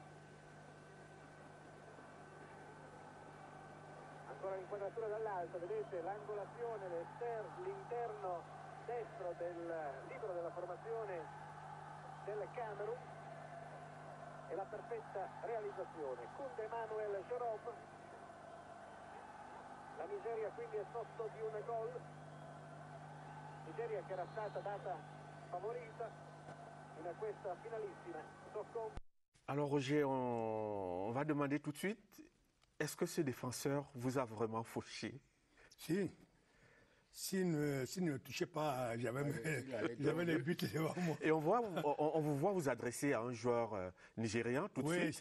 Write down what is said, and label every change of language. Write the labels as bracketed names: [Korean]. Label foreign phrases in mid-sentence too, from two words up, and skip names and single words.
[Italian] Ancora l'inquadratura dall'alto, vedete l'angolazione, l'interno destro del libro della formazione del Camerun e la perfetta realizzazione. Koundé Emmanuel Jorob, la Nigeria quindi è sotto di un gol, Nigeria che era stata data favorita in questa finalissima. [French] Alors Roger, on va demander tout de suite, est-ce que ce défenseur vous a vraiment fauché? Si. S'il ne touchait pas, j'avais les buts devant moi. Et on vous voit vous adresser à un joueur nigérian tout de suite.